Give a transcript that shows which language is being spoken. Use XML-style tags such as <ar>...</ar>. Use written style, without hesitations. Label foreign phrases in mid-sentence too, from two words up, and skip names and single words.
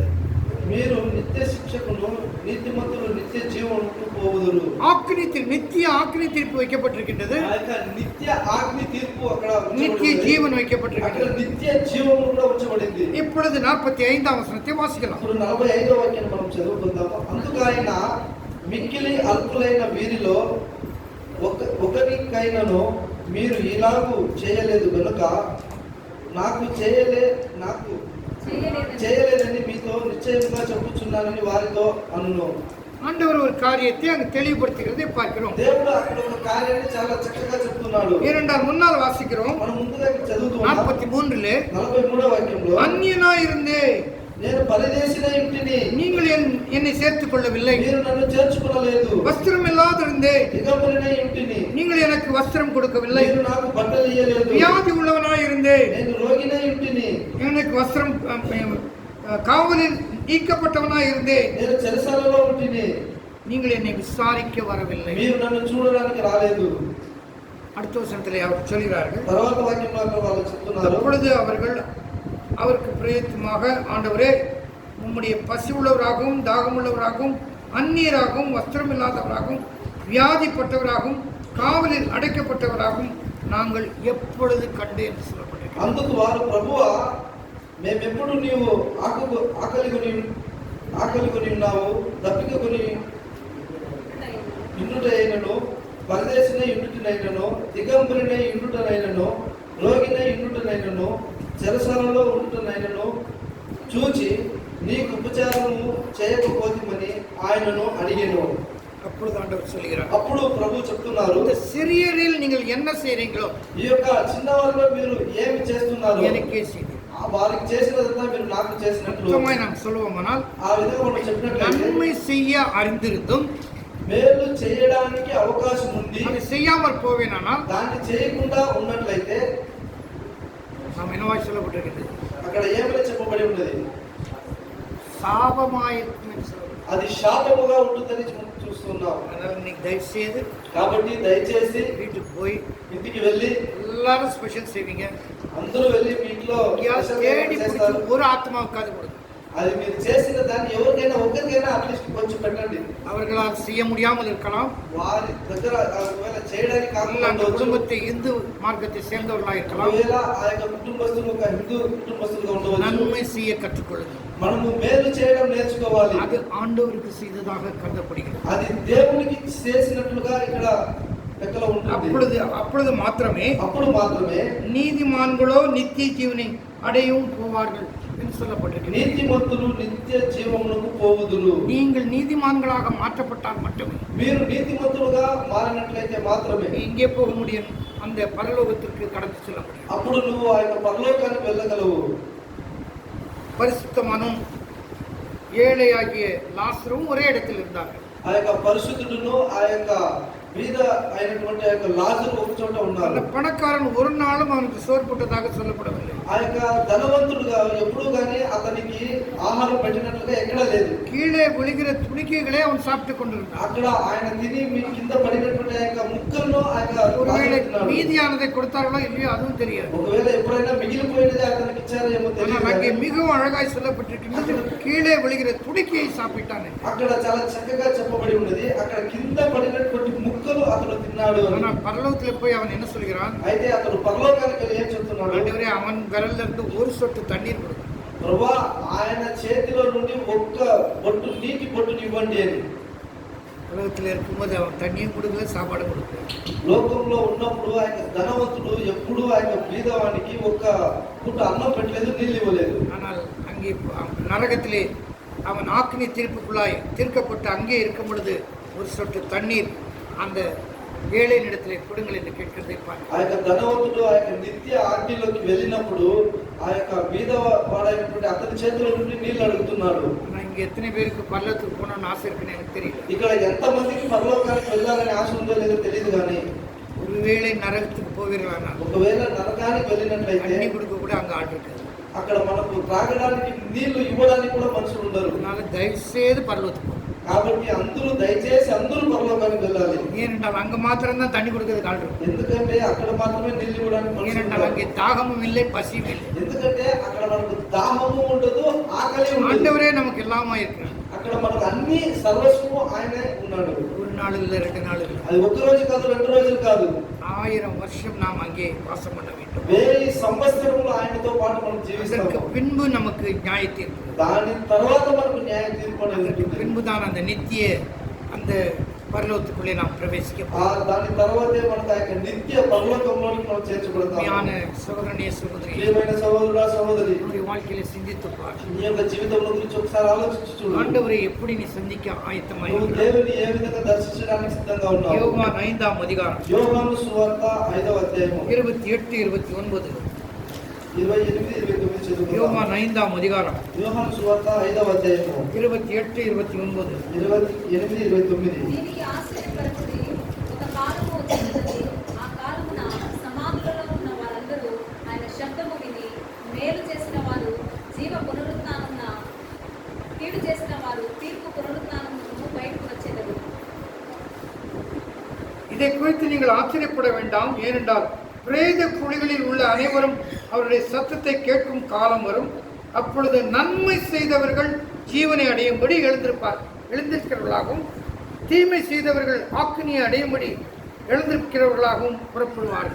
<te>మీరు నిత్య శిక్షకును, నీతిమంతులు నిత్య జీవమునకు పోవుదురు.</te> <ta>நித்திய ஆக்கினி தீர்ப்பு வைக்கப்பட்டிருக்கின்றது.</ta> <te>ఆ యొక్క నిత్య ఆజ్ఞ తీర్పు అక్కడ</te> <ta>நித்திய</ta> <te>ఉంచబడింది.</te> <ta>ஜீவன்</ta> <te>అక్కడ</te> <ta>வைக்கப்பட்டிருக்கின்றது.</ta> <te>నిత్య జీవము కూడా ఉంచబడింది.</te> <ta>இப்பொழுது 45ஆம் வசனத்தை வாசிக்கலாம்.</ta> <te>ఇప్పుడు 45వ వాక్యాన్ని మనం చదువుకుందాము. అందుకు ఆయన, మిక్కిలి అల్పులైన వీరిలో ఒకరికైనను మీరు ఇలాగూ చేయలేదు గనుక నాకు చేయలేదని మీతో నిశ్చయంగా చెప్పుచున్నానని వారితో అనును.</te> <ta>ஆண்டவர் ஒரு காரியத்தை அங்கு தெளிவுபடுத்துகிறதை பார்க்கிறோம்.</ta> <te>దేవుడు అక్కడ ఒక కార్యాన్ని చాలా చక్కగా చెప్తున్నాడు.</te> <ta>ஏனென்றால் முன்னால் வாசிக்கிறோம்</ta> <te>మనం ముందుగా చదువుతున్నాం 43 43వ వాక్యంలో,</te> <ta>அந்நியனாய் இருந்தே</ta> <te>నేను పరదేశినై ఉంటిని,</te> <ta>நீங்கள் என்னை சேர்த்துக் கொள்ளவில்லை.</ta> <te>మీరు నన్ను చేర్చుకొనలేదు.</te> <ta>வஸ்திரம் இல்லாதிருந்தே</ta> <te>దిగంబరినై ఉంటిని,</te> <ta>நீங்கள் எனக்கு வஸ்திரம் கொடுக்கவில்லை.</ta> <te>మీరు నాకు బట్టలు ఇయ్యలేదు.</te> <ta>வியாதி உள்ளவனாய் இருந்தே</ta> <te>నేను రోగినై ఉంటిని,</te> <ta>எனக்கு வஸ்திரம் காவலில் நீக்கப்பட்டவனாய் இருந்தே</ta> <te>నేను చెరసాలలో ఉంటిని,</te> <ta>நீங்கள் என்னை விசாரிக்க வரவில்லை.</ta> <te>మీరు నన్ను చూడడానికి రాలేదు.</te> <ta>அடுத்த வசனத்திலே அவர் சொல்கிறார்கள்,</ta> <te>తర్వాత వాక్యంలో అక్కడ వాళ్ళు చెప్తున్నారు,</te> <ta>அப்பொழுது அவர்கள் அவருக்கு பிரயத்தமாக, ஆண்டவரே உம்முடைய பசி உள்ளவராகவும் தாகமுள்ளவராகவும் அந்நியராகவும் வஸ்திரம் இல்லாதவராகவும் வியாதிப்பட்டவராகவும் காவலில் அடைக்கப்பட்டவராகவும் நாங்கள் எப்பொழுது கண்டு என்று சொல்லப்பட்டிருக்கிறது.</ta> <te>అందుకు వారు, ప్రభువా మేమెప్పుడు నీవు ఆకలి కొని ఉన్నావు, దప్పిక కొని ఇండుటైనను, పరదేశినై ఇండుటనైనను, దిగంబరినై ఇండుటనైనను, రోగినై ఇండుటనైనను, చెరసాలలో ఉండుటనైనను చూచి నీకు ఉపచారము చేయకపోతిమని ఆయనను అడిగెను.</te> <ta>அப்பொழுது ஆண்டவர் சொல்கிறார்,</ta> <te>అప్పుడు ప్రభు చెప్తున్నారు,</te> <ta>இந்த சிறியரில் நீங்கள் என்ன செய்றீங்களோ</ta> <te>ఈ యొక్క చిన్నవారిలో మీరు ఏమి చేస్తున్నారు,</te> <ta>எனக்கே செய்யுங்க.</ta> <te>వారికి చేసినదంతా మీరు నాకు చేసినట్లు.</te> <ta>சுத்தமாய் நாம் சொல்லுவோமானால்,</ta> <te>ఆ విధంగా మనం చెప్పినట్లయితే,</te> <ta>நன்மை செய்ய அறிந்திருந்தும்</ta> <te>మేలు చేయడానికి అవకాశం ఉంది,</te> <ta>அதை செய்யாமல் போவேனானால்</ta> <te>దాన్ని చేయకుండా ఉన్నట్లయితే</te> <ta>நாம் என்னவாய் சொல்லப்பட்டிருக்கிறது,</ta> <te>అక్కడ ఏమైనా చెప్పబడి ఉన్నది,</te> <ta>சாபமாயிருக்கும் என்று சொல்லப்பட்டிருக்கிறது.</ta> <te>అది శాపముగా ఉంటుందని చూస్తున్నాం.</te> <ta>அதனால இன்னைக்கு தயவு செய்து</ta> <te>కాబట్టి దయచేసి</te> <ta>வீட்டுக்கு போய்</ta> <te>ఇంటికి వెళ్ళి</te> <ta>எல்லாரும் ஸ்பெஷல் செய்வீங்க.</ta> <te>అందరూ వెళ్ళి మీ ఇంట్లో</te> <ta>எங்கேயாவது தேடி</ta> <te>చేస్తారు.</te> <ta>பிடிச்சி ஒரு ஆத்மாவுக்காவது கொடுங்க.</ta> <te>అది మీరు చేసిన దాన్ని ఎవరికైనా ఒక్కరికైనా అట్లీస్ట్ కొంచెం పెట్టండి.</te> <ta>அவர்களால் செய்ய முடியாமல் இருக்கலாம்,</ta> <te>వారి దగ్గర ఒకవేళ చేయడానికి</te> <ta>அல்ல அந்த</ta> <te>కాకుండా</te> <ta>குடும்பத்தை இந்து மார்க்கத்தை சேர்ந்தவர்களாக இருக்கலாம்.</ta> <te>ఒకవేళ ఆ యొక్క కుటుంబస్తులు ఒక హిందూ కుటుంబస్తులుగా ఉండవచ్చు.</te> <ta>நன்மை செய்ய கற்றுக்கொள்ளுங்கள்.</ta> <te>మనము మేలు చేయడం నేర్చుకోవాలి.</te> <ta>அது ஆண்டவருக்கு செய்ததாக கருதப்படுகிறது.</ta> <te>అది దేవునికి చేసినట్లుగా ఇక్కడ లెక్కలో ఉంటుంది.</te> <ta>அப்பொழுது மாத்திரமே</ta> <te>అప్పుడు మాత్రమే</te> <ta>நீதிமான்களோ நித்திய ஜீவனை அடையவும் போவார்கள் என்று சொல்லப்பட்டிருக்கிறது.</ta> <te>నీతిమంతులు నిత్య జీవమునకు పోవుదురు.</te> <ta>நீங்கள் நீதிமான்களாக மாற்றப்பட்டால் மட்டுமே</ta> <te>మీరు నీతిమంతులుగా మారినట్లయితే మాత్రమే</te> <ta>இங்கே போக முடியும், அந்த பரலோகத்திற்கு கடந்து செல்ல முடியும்.</ta> <te>అప్పుడు నువ్వు ఆ యొక్క పరలోకానికి వెళ్ళగలవు.</te> <ta>பரிசுத்தமானும் ஏழையாகிய லாசரும் ஒரே இடத்தில் இருந்தார்கள்.</ta> <te>ఆ యొక్క పరిశుద్ధుడును ఆ యొక్క బీద అయినటువంటి ఆ యొక్క లాజరు ఒక చోట</te> <ta>அந்த</ta> <te>ఉన్నారు.</te> <ta>பணக்காரன் ஒரு நாளும் அவனுக்கு சோறு போட்டதாக சொல்லப்படவில்லை.</ta> <te>ఆ యొక్క ధనవంతుడుగా ఎప్పుడు కానీ అతనికి ఆహారం పెట్టినట్లుగా ఎక్కడా లేదు.</te> <ta>கீழே விழுகிற துணிக்கைகளே அவன் சாப்பிட்டுக் கொண்டிருந்தான்.</ta> <te>అక్కడ ఆయన తిని మీ కింద పడినటువంటి ఆ యొక్క ముక్కలను ఆ యొక్క</te> <ta>ஒருவேளை</ta> <te>రాజుకున్నాడు.</te> <ta>மீதியானதை கொடுத்தார்களோ இல்லையோ அதுவும் தெரியாது.</ta> <te>ఒకవేళ ఎప్పుడైనా మిగిలిపోయినది అతనికి ఇచ్చారో ఏమో</te> <ta>ஆனால் அங்கே</ta> <te>తెలియదు.</te> <ta>மிகவும் அழகாய் சொல்லப்பட்டிருக்கின்றது, கீழே விழுகிற துணிக்கையை சாப்பிட்டான் என்று.</ta> <te>అక్కడ చాలా చక్కగా చెప్పబడి ఉన్నది, అక్కడ కింద పడినటువంటి ముక్కలు అతను తిన్నాడు అని.</te> <ta>ஆனால் பரலோகத்தில் போய் அவன் என்ன சொல்கிறான்,</ta> <te>అయితే అతను పరలోకానికి వెళ్ళి ఏం చెప్తున్నాడు,</te> <ta>ஆண்டவரே அவன் விரல்ல இருந்து ஒரு சொட்டு தண்ணீர் கொடுக்கும்.</ta> <te>ప్రభువా ఆయన చేతిలో నుండి ఒక్క బొట్టు నీటి బొట్టుని ఇవ్వండి అని.</te> <ta>உலகத்தில் இருக்கும்போது அவன் தண்ணியும் கொடுக்கல, சாப்பாடும் கொடுக்கல.</ta> <te>లోకంలో ఉన్నప్పుడు ఆయన ధనవంతుడు ఎప్పుడు ఆయన బీదవానికి ఒక్క పూట అన్నం పెట్టలేదు, నీళ్ళు ఇవ్వలేదు.</te> <ta>ஆனால் அங்கே நரகத்திலே அவன் ஆக்கினி தீர்ப்புக்குள்ளாய் தீர்க்கப்பட்டு அங்கே இருக்கும் பொழுது ஒரு சொட்டு தண்ணீர் அந்த ஏழையின் இடத்திலே கொடுங்கள் என்று கேட்கிறதை பார்க்க.</ta> <te>ఆ యొక్క ధనవంతుడు ఆ యొక్క నిత్య ఆజ్ఞలోకి వెళ్ళినప్పుడు ఆ యొక్క బీదవాడైనటువంటి అతని చేతిలో నుండి నీళ్లు అడుగుతున్నాడు.</te> <ta>ஆனால் இங்கே எத்தனை பேருக்கு பல்லத்துக்கு போகணும்னு ஆசை இருக்குன்னு எனக்கு தெரியல.</ta> <te>ఇక్కడ ఎంత మందికి పరలోకానికి వెళ్ళాలని ఆశ ఉందో లేదో తెలియదు కానీ,</te> <ta>ஒருவேளை நரகத்துக்கு போவீர்களானால்</ta> <te>ఒకవేళ నరకానికి వెళ్ళినట్లయితే</te> <ta>தண்ணி கொடுக்க கூட அங்கே ஆள் இருக்காது.</ta> <te>అక్కడ మనకు త్రాగడానికి నీళ్లు ఇవ్వడానికి కూడా మనుషులు ఉండరు.</te> <ta>அதனால தயவு செய்து பரலோகத்துக்கு போகும்.</ta> <te>కాబట్టి అందరూ దయచేసి అందరూ పరలోకానికి వెళ్ళాలి.</te> <ta>ஏனென்றால் அங்கே மாத்திரம்தான் தண்ணி கொடுக்கறதுக்கு ஆள் இருக்கும்.</ta> <te>ఎందుకంటే అక్కడ మాత్రమే నీళ్లు ఇవ్వడానికి మనుషులు</te> <ta>ஏனென்றால்</ta> <te>ఉండరు.</te> <ta>அங்கே தாகமும் இல்லை, பசியும் இல்லை.</ta> <te>ఎందుకంటే అక్కడ మనకు దాహము ఉండదు, ఆకలి ఉండదు.</te> <ta>ஆண்டவரே நமக்கு எல்லாமா இருக்கிறார்.</ta> <te>అక్కడ మనకు అన్ని సర్వస్వము ఆయనే ఉన్నాడు.</te> <ta>ஒரு நாள் இல்லை, 2 நாள் இல்லை,</ta> <te>అది ఒక్క రోజు కాదు, 2 రోజులు కాదు,</te> <ta>1000 வருஷம் நாம் அங்கே வாசம் பண்ண வேண்டும்.</ta> <te>1000 సంవత్సరములు ఆయనతో పాటు మనం</te> <ta>அதற்கு</ta> <te>జీవిస్తాము.</te> <ta>பின்பு நமக்கு நியாய தீர்ப்பு.</ta> <te>దాని తర్వాత మనకు న్యాయ తీర్పు అనేది</te> <ta>அதற்கு</ta> <te>ఉంటుంది.</te> <ta>பின்புதான் அந்த நித்திய அந்த பரலோகத்துக்குள்ளே நாம் பிரவேசிக்க</ta> <te>దాని తర్వాతే మనకు ఆ యొక్క నిత్య పరలోకంలోనికి మనం చేర్చబడతాం.</te> <ta>உண்மையான சகோதரனே சகோதரி,</ta> <te>ప్రియమైన సహోదరుడా సహోదరి,</te> <ta>நம்முடைய வாழ்க்கையில சிந்தித்து பார்.</ta> <te>నీ యొక్క జీవితం గురించి ఒకసారి ఆలోచించి చూడు.</te> <ta>ஆண்டவரை எப்படி நீ சந்திக்க ஆயத்தமாய்</ta> <te>నువ్వు దేవుని ఏ విధంగా దర్శించడానికి సిద్ధంగా ఉన్నావు?</te> <ta>யோவான் 5ஆம் அதிகாரம்</ta> <te>యోహాను సువార్త 5వ అధ్యాయము</te> <ta>28 29.</ta> <te>28 29 చదువుకుందాం.</te> <ta>யோவான் 5ஆம் அதிகாரம்</ta> <te>యోహాను సువార్త 5వ అధ్యాయము</te> <ta>28 29.</ta> <te>28 29. దీనికి ఆశ్చర్యపరచుడి, ఒక కాలము వచ్చినది, ఆ కాలమున సమాధులలో ఉన్న వారందరూ ఆయన శబ్దము విని మేలు చేసిన వారు జీవ పునరుత్థానమున, కీడు చేసిన వారు తీర్పు పునరుత్థానమును బయటకు వచ్చేదరు.</te> <ta>இதை குறித்து நீங்கள் ஆச்சரியப்பட வேண்டாம். ஏனென்றால் பிரேத குழிகளில் உள்ள அனைவரும் அவருடைய சத்தத்தை கேட்கும் காலம் வரும். அப்பொழுது நன்மை செய்தவர்கள் ஜீவனை அடையும்படி எழுந்திருக்கிறவர்களாகவும், தீமை செய்தவர்கள் ஆக்கினியை அடையும்படி எழுந்திருக்கிறவர்களாகவும் புறப்படுவார்கள்.</ta>